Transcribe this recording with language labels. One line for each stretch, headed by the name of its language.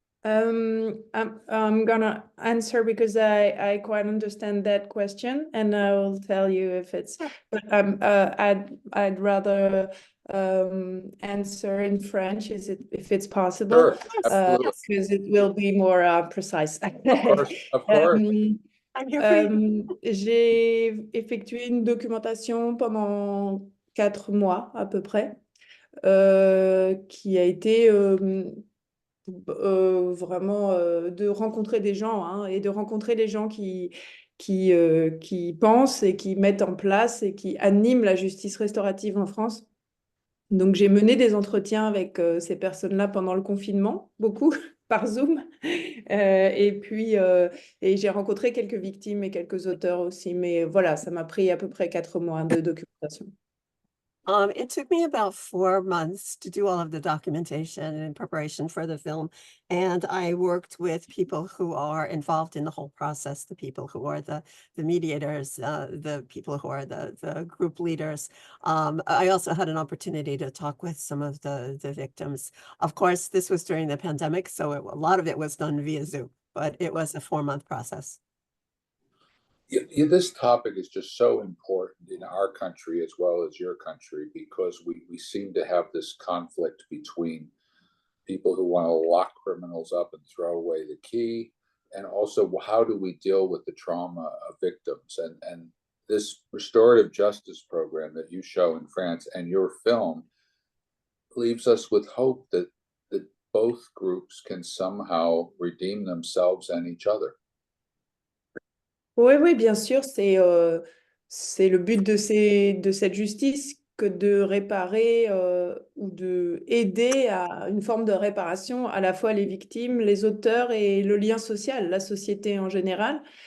English: I'm gonna answer because I quite understand that question, and I will tell you if it's. But I'd rather answer in French, if it's possible, Sure, absolutely. because it will be more precise. Of course. I'm here for you.
French: J'ai effectué une documentation pendant 4 mois à peu près, qui a été vraiment de rencontrer des gens, hein, et de rencontrer les gens qui pensent et qui mettent en place et qui animent la justice restaurative en France. Donc, j'ai mené des entretiens avec ces personnes-là pendant le confinement, beaucoup, par Zoom. Et puis, j'ai rencontré quelques victimes et quelques auteurs aussi. Mais voilà, ça m'a pris à peu près 4 mois de documentation.
English: It took me about 4 months to do all of the documentation in preparation for the film. And I worked with people who are involved in the whole process, the people who are the mediators, the people who are the group leaders. I also had an opportunity to talk with some of the victims. Of course, this was during the pandemic, so a lot of it was done via Zoom, but it was a 4-month process. This topic is just so important in our country as well as your country, because we seem to have this conflict between people who want to lock criminals up and throw away the key, and also how do we deal with the trauma of victims. And this restorative justice program that you show in France and your film leaves us with hope that both groups can somehow redeem themselves and each other.
French: Oui, bien sûr, c'est le but de cette justice que de réparer ou de aider à une forme de réparation à la fois les victimes, les auteurs et le lien social, la société en général.